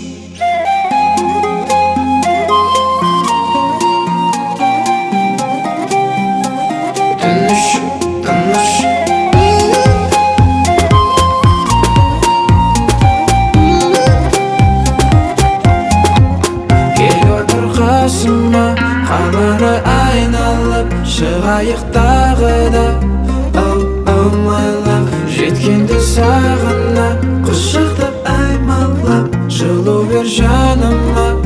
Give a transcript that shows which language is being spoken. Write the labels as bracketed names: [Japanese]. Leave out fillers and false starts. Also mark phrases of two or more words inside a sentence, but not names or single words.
[Kazakh] Тыныш, тыныш. Қасыма қаланы айналып шығайық тағы да. [English] Oh my love, [Kazakh] жеткенде сағына құшақтап аймалап жылу бер жаныма.